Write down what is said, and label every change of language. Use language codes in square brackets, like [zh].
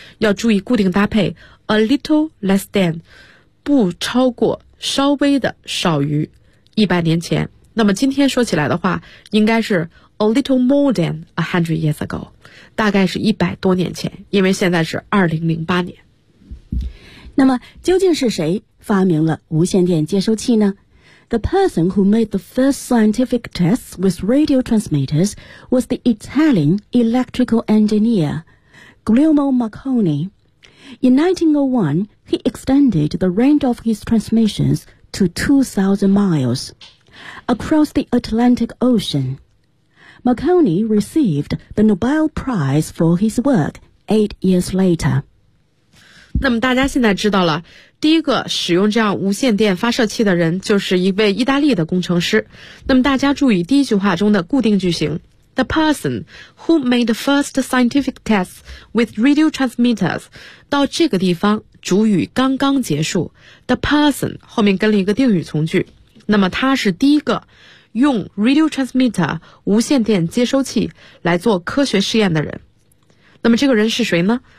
[zh] 要注意固定搭配 [en] A little less than， [zh] 不超过，稍微的，少于100年前。那么今天说起来的话应该是 [en] A little more than 100 years ago， [zh] 大概是100多年前，因为现在是2008年。那么究竟是谁发明了无线电接收器呢？ [en] The person who made the first scientific tests with radio transmitters was the Italian electrical engineer Guglielmo Marconi. In 1901, he extended the range of his transmissions to 2,000 miles across the Atlantic Ocean. Marconi received the Nobel Prize for his work 8 years later. [zh] 那么大家现在知道了，第一个使用这样无线电发射器的人就是一位意大利的工程师。那么大家注意第一句话中的固定句型 [en] The person who made the first scientific tests with radio transmitters， [zh] 到这个地方主语刚刚结束， [en] The person [zh] 后面跟了一个定语从句，那么他是第一个用 [en] radio transmitter [zh] 无线电接收器来做科学试验的人。那么这个人是谁呢？